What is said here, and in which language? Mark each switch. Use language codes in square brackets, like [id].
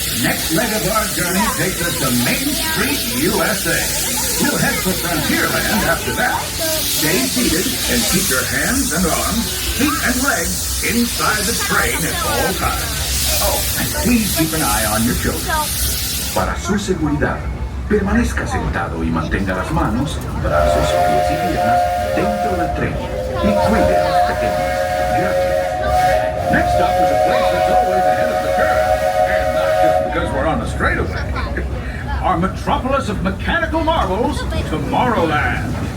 [en] Next leg of our journey takes us to Main Street, USA. We'll head for Frontierland after that. Stay seated and keep your hands and arms, feet and legs inside the train at all times. Oh, and please keep an eye on your children. [es] Para su seguridad, permanezca sentado y mantenga las manos, brazos, pies y piernas dentro del tren y cuide a los pequeños. Gracias. [en] Next up is a place that's always ahead of the curve, and not just because we're on the straightaway. Our metropolis of mechanical marvels, Tomorrowland.